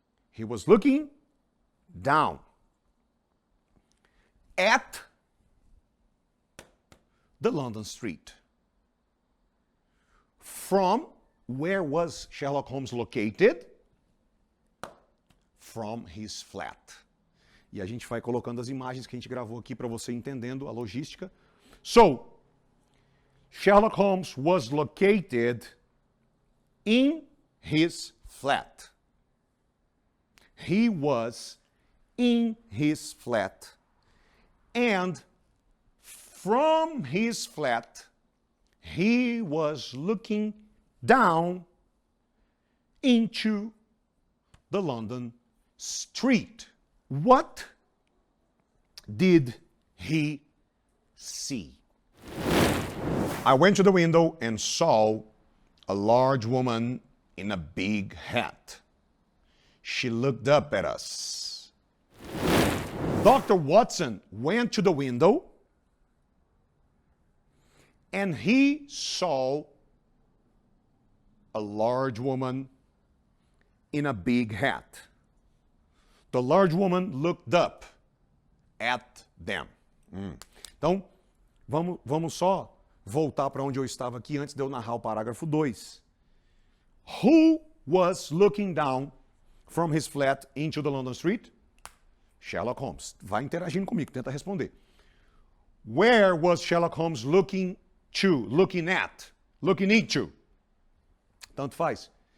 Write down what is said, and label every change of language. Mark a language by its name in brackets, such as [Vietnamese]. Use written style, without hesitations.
[English] He was looking down at the London street. From where was Sherlock Holmes located? From his flat. [Portuguese] E a gente vai colocando as imagens que a gente gravou aqui para você entendendo a logística. [English] So, Sherlock Holmes was located in his flat. He was in his flat. And from his flat, he was looking down into the London street. What did he see? I went to the window and saw a large woman in a big hat. She looked up at us. Dr. Watson went to the window and he saw a large woman in a big hat. The large woman looked up at them. [Portuguese] Então, vamos só voltar para onde eu estava aqui antes de eu narrar o parágrafo 2. [English] Who was looking down from his flat into the London street? Sherlock Holmes. [Portuguese] Vai interagindo comigo, tenta responder. [English] Where was Sherlock Holmes looking to, looking at, looking into? [Portuguese] Tanto faz.